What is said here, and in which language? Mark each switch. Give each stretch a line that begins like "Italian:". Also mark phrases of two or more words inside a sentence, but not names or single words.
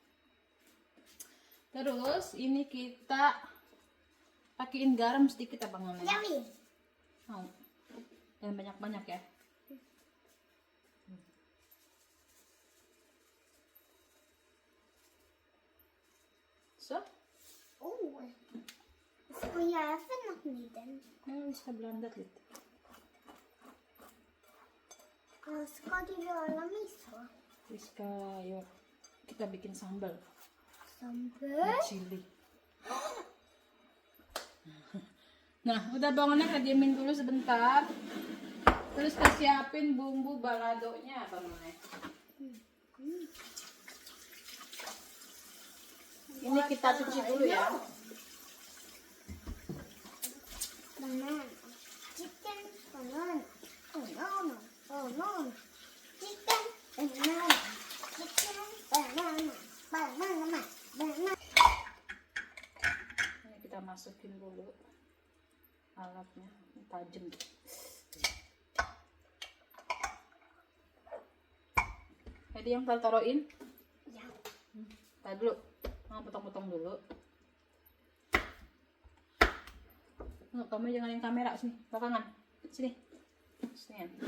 Indonesian: Terus ini kita pakein garam sedikit abangannya.
Swedish: Jag vill.
Indonesian: Mau. Jangan banyak-banyak ya.
Swedish: Så. Oh. Vad ska man göra för något med den? Vi ska blanda lite. Vad ska du göra med så?
Indonesian: Kita bikin sambal. Sambal? Chili. Nah, udah bangunnya kita diemin dulu sebentar. Terus kita siapin bumbu baladonya apa namanya? Ini kita cuci dulu ya.
English: Banana. Chicken. Banana. Banana. Banana. Chicken. Banana. Chicken. Banana. Banana. Banana.
Indonesian: Ini kita masukin dulu alatnya, tajam. Jadi yang taruhin, Ya. taruh dulu, potong-potong dulu. Nggak, kamu jangan yang kamera sini, belakangan, sini, sini.